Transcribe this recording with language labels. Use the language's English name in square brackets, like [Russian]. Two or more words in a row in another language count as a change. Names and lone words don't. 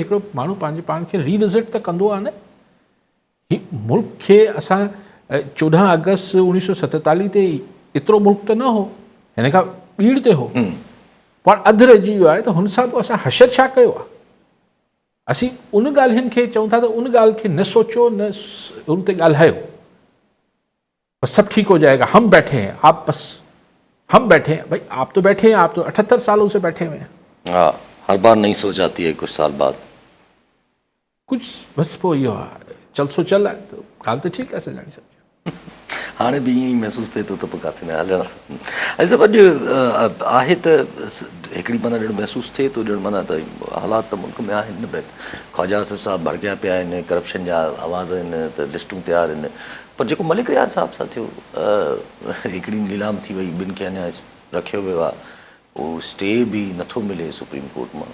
[Sindhi] हिकिड़ो माण्हू पंहिंजे पाण खे रिविज़िट त कंदो आहे न। ही मुल्क खे असां 14 अगस्त 1947 ते एतिरो मुल्क त न हो, हिन खां ॿीड़ ते हो, पर अधु रहिजी वियो आहे, त हुन सां पोइ असां हशर छा कयो आहे? असीं उन ॻाल्हियुनि खे चऊं था त उन ॻाल्हि खे न सोचो, न उन ते ॻाल्हायो, [Urdu] بس سب ٹھیک ہو جائے گا، ہم بیٹھے ہیں، آپ بس ہم بیٹھے ہیں. بھائی آپ تو بیٹھے ہیں، آپ تو 78 سالوں سے بیٹھے ہوئے ہیں. ہاں، ہر بار نہیں سوچ آتی ہے کچھ سال بعد [Sindhi] कुछ बस वो इहो आहे, चल सो चल आहे, तो ॻाल्हि त ठीकु आहे सॼाणी साहब। हाणे बि ईअं ई महसूसु थिए थो त पोइ किथे न हलणु। ऐं सभु अॼु आहे त हिकिड़ी माना ॼण महसूसु थिए थो, ॼण माना त हालात त मुल्क में आहिनि न, ख्वाजा आसिफ़ साहब भड़किया पिया आहिनि, करप्शन जा आवाज़ आहिनि, त लिस्टूं तयारु आहिनि, पर जेको मलिक रियाज़ साहब सां थियो, हिकिड़ी नीलाम थी वई, ॿिनि खे अञा रखियो वियो आहे, उहो स्टे बि नथो मिले सुप्रीम कोर्ट मां।